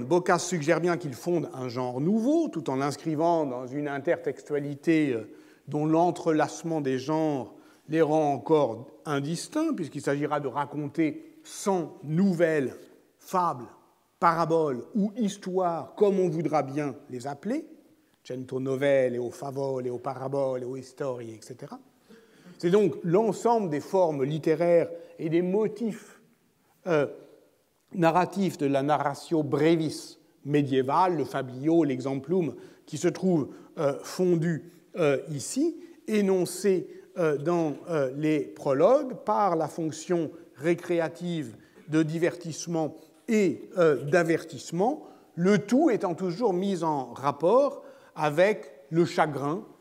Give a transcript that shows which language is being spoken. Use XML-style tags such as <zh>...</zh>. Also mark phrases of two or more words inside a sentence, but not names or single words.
<fr>Boccace suggère bien qu'il fonde un genre nouveau, tout en l'inscrivant dans une intertextualité dont l'entrelacement des genres les rend encore indistincts, puisqu'il s'agira de raconter 100 nouvelles fables, paraboles ou histoires, comme on voudra bien les appeler,</fr> <it>cento novelle, o favole, o parabole, o storie, etc.</it> <fr>C'est donc l'ensemble des formes littéraires et des motifs narratifs de la</fr> <la>narratio brevis</la> <fr>médiévale, le fabliau, l'exemplum, qui se trouvent fondus ici, énoncés dans les prologues par la fonction récréative de divertissement et d'avertissement, le tout étant toujours mis en rapport avec le chagrin,</fr>